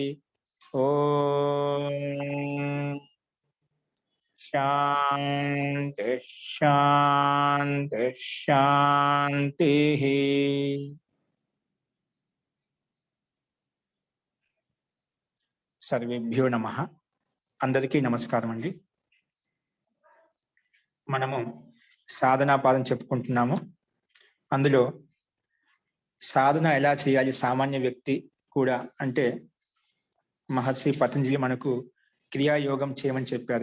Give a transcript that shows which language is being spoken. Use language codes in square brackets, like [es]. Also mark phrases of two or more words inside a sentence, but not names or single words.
[sa] ओम शांति शांति शांति। सर्वेभ्यो नमः। [te] అందరికీ నమస్కారం అండీ। మనము సాధనా పాదం చెప్పుకుంటున్నాము. అందులో సాధన ఎలా చేయాలి సామాన్య వ్యక్తి కూడా అంటే మహర్షి పతంజలి మనకు క్రియాయోగం చేయమని చెప్పారు.